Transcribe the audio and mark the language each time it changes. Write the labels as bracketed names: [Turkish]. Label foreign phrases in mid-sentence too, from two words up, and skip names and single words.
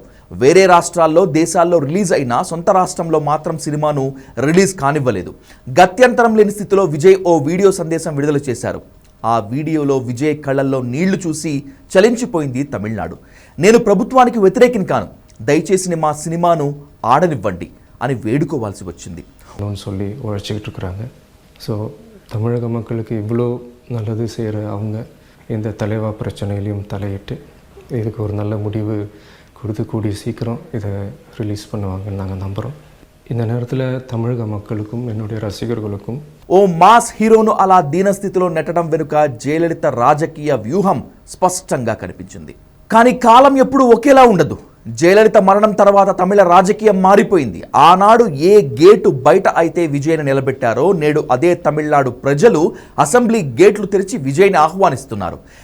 [Telugu] వేరే రాష్ట్రాల్లో దేశాల్లో రిలీజ్ అయినా సొంత రాష్ట్రంలో మాత్రం సినిమాను రిలీజ్ కానివ్వలేదు. గత్యంతరం లేని స్థితిలో విజయ్ ఓ వీడియో సందేశం విడుదల చేశారు. ఆ వీడియోలో విజయ్ కళ్ళల్లో నీళ్లు చూసి చలించిపోయింది తమిళనాడు. నేను ప్రభుత్వానికి వ్యతిరేకిని కాను, దయచేసి మా సినిమాను ఆడనివ్వండి అని వేడుకోవాల్సి వచ్చింది. [Tamil] சொல்லி உழைச்சிக்கிட்டு இருக்கிறாங்க. ஸோ தமிழக மக்களுக்கு இவ்வளோ நல்லது செய்கிற அவங்க இந்த தலைவா பிரச்சனையிலையும் தலையிட்டு இதுக்கு ஒரு நல்ல முடிவு கொடுத்து கூடிய சீக்கிரம் இதை ரிலீஸ் பண்ணுவாங்கன்னு நாங்கள் நம்புகிறோம். இந்த நேரத்தில் தமிழக மக்களுக்கும் என்னுடைய ரசிகர்களுக்கும் [Telugu] ఓ మాస్ హీరోను అలా దీనస్థితిలో నెట్టడం వెనుక జయలలిత రాజకీయ వ్యూహం స్పష్టంగా కనిపించింది. కానీ కాలం ఎప్పుడూ ఒకేలా ఉండదు. జయలలిత మరణం తర్వాత తమిళ రాజకీయం మారిపోయింది. ఆనాడు ఏ గేటు బయట అయితే విజయ్ని నిలబెట్టారో నేడు అదే తమిళనాడు ప్రజలు అసెంబ్లీ గేట్లు తెరిచి విజయ్ని ఆహ్వానిస్తున్నారు.